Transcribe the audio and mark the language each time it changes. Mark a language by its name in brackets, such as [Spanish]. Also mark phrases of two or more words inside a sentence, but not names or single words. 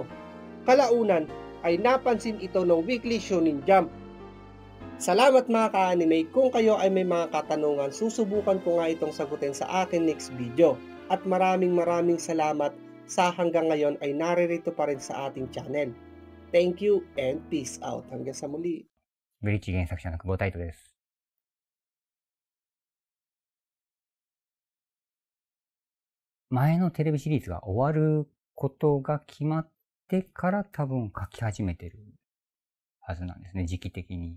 [Filipino] Kalaunan ay napansin ito ng Weekly Shonen Jump. Salamat mga ka-anime. Kung kayo ay may mga katanungan, susubukan ko nga itong sagutin sa akin [English] next video. [Filipino] At maraming salamat sa hanggang ngayon ay naririto pa rin sa ating channel. [English] Thank you and peace out. [Filipino] Hanggang sa muli. [Japanese] ブリッジ原作者の久保太斗です。前のテレビシリーズが終わることが決まってから多分書き始めてるはずなんですね、時期的に。